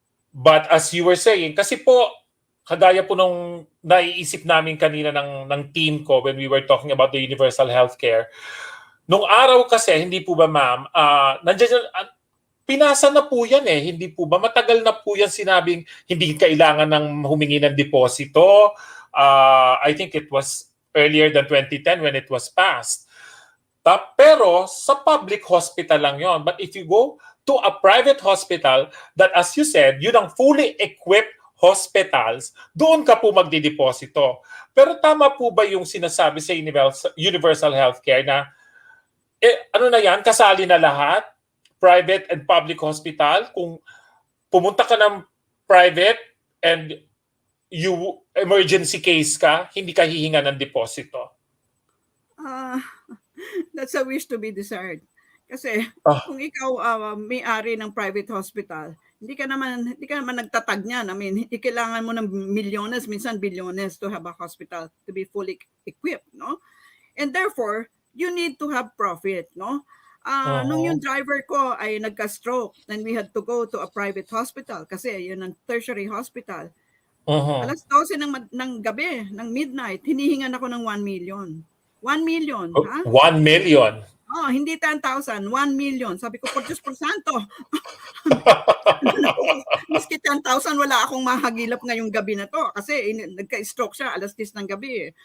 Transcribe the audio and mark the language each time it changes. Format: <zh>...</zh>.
<en>But as you were saying,</en> <tl>kasi po, kagaya po nung naiisip namin kanina ng team ko</tl> <en>when we were talking about the universal healthcare,</en> <tl>nung araw kasi, hindi po ba ma'am, nandiyan, pinasa na po yan hindi po ba? Matagal na po yan sinabing hindi kailangan ng humingi ng deposito.</tl> <en>I think it was earlier than 2010 when it was passed.</en> <tl>Pero sa public hospital lang yon.</tl> <en>But if you go to a private hospital that, as you said,</en> <tl>yun ang fully equipped hospitals, doon ka po magdideposito. Pero tama po ba yung sinasabi sa universal healthcare na ano na yan, kasali na lahat,</tl> <en>private and public hospital?</en> <tl>Kung pumunta ka ng private and you emergency case ka, hindi ka hihinga ng deposito?</tl> <en>That's a wish to be desired.</en> <tl>Kasi kung ikaw may-ari ng private hospital, hindi ka naman nagtatag niyan.</tl> <en>I mean,</en> <tl>kailangan mo ng milyones, minsan bilyones</tl> <en>to have a hospital to be fully equipped,</en> <tl>no?</tl> <en>And therefore, you need to have profit, no?</en> <tl>Nung yung driver ko ay nagka-stroke,</tl> <en>then we had to go to a private hospital</en> <tl>kasi yun ang</tl> <en>tertiary hospital.</en> <tl>Alas 12 ng gabi, ng midnight, hinihingan ako ng 1 million.</tl> <en>1 million, ha? 1 million?</en> <tl>Hindi 10,000, 1 million. Sabi ko, por Diyos por Santo. Miski 10,000, wala akong mahagilap ngayong gabi na to kasi nagka-stroke siya alas 10 ng gabi.</tl>